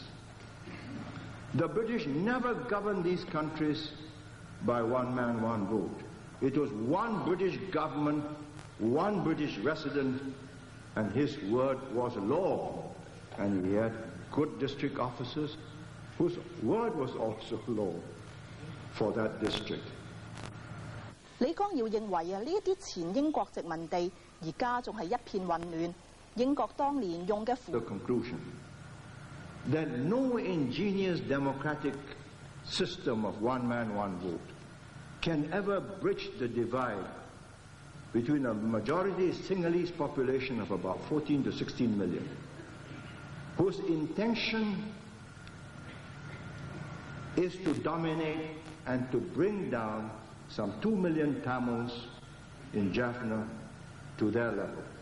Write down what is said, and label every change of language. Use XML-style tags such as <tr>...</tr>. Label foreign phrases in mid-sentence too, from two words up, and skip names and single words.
<en>The British never governed these countries by one man, one vote. It was one British government, one British resident, and his word was law. And he had good district officers whose word was also law for that district.</en> <yue>李光耀認為呢一啲前英國殖民地而家仲係一片混亂。英國當年用嘅</yue> <en>The conclusion that no ingenious democratic system of one man, one vote can ever bridge the divide between a majority Sinhalese population of about 14 to 16 million, whose intention is to dominate and to bring down some 2 million Tamils in Jaffna to their level.</en>